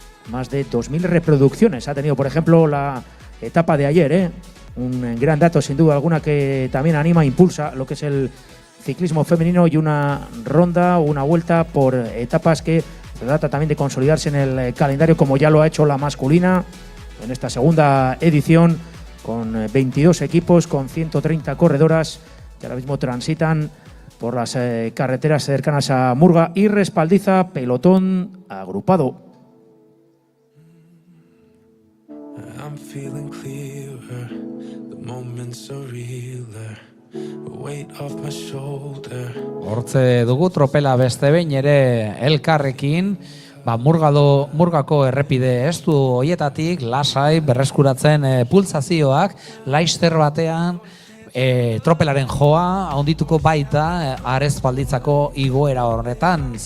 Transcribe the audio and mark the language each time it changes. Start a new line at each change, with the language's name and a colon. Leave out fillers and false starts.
Spanish: Más de 2.000 reproducciones ha tenido, por ejemplo, la etapa de ayer, un gran dato sin duda alguna que también anima e impulsa lo que es el ciclismo femenino, y una ronda, una vuelta por etapas que se trata también de consolidarse en el calendario, como ya lo ha hecho la masculina en esta segunda edición, con 22 equipos, con 130 corredoras que ahora mismo transitan por las carreteras cercanas a Murga y Respaldiza, pelotón agrupado.
English: I'm feeling clearer, the moments are realer, a weight off my shoulder.
Basque: Hortze dugu tropela beste behin ere elkarrekin, Murgako errepide estu hoietatik lasai berreskuratzen pulsazioak, laister batean tropelaren joa handituko baita Arespalditzako igoera horretan.